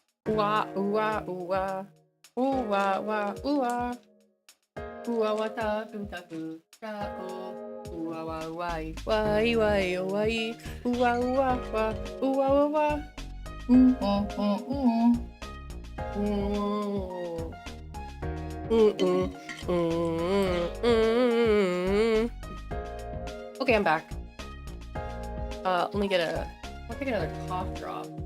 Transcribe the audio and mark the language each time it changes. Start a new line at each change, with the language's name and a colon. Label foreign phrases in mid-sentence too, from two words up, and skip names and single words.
English: Ooh-ah, ooh-ah, ooh-ah. Ooh-ah, wah, ooh-ah. Ooh-ah, wah, ta-ku, ta-ku. Ooh-ah, wah, wah, wah, wah, wah. Ooh-ah, ooh-ah, wah, ooh-ah, wah, wah. Ooh-ah, ooh-ah. Mm. Mm-mm. Mm-mm. Okay, I'm back. Let me get I'll take another cough drop.